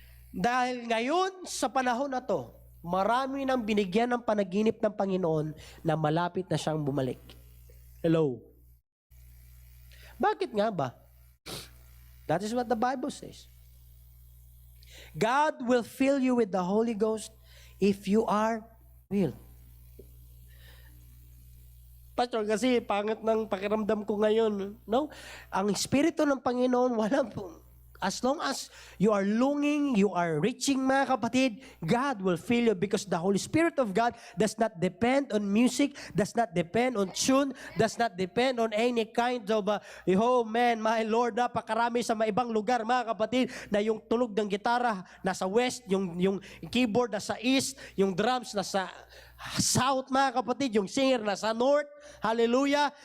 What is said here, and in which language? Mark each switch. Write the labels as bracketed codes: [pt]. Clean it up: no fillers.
[tl] Dahil ngayon, sa panahon na to, marami nang binigyan ng panaginip ng Panginoon na malapit na siyang bumalik. Hello? Bakit nga ba? [en] That is what the Bible says. God will fill you with the Holy Ghost if you are will. [tl] Pastor, kasi pangit ng pakiramdam ko ngayon. [en] No? [tl] Ang Espiritu ng Panginoon, walang [en] as long as you are longing, you are reaching, mga kapatid, God will fill you because the Holy Spirit of God does not depend on music, does not depend on tune, does not depend on any kind of, oh man, my Lord, [tl] napakarami sa ibang lugar, mga kapatid, na yung tunog ng gitara nasa [en] west, yung keyboard nasa east, yung drums nasa south, mga kapatid, yung singer nasa north. Hallelujah.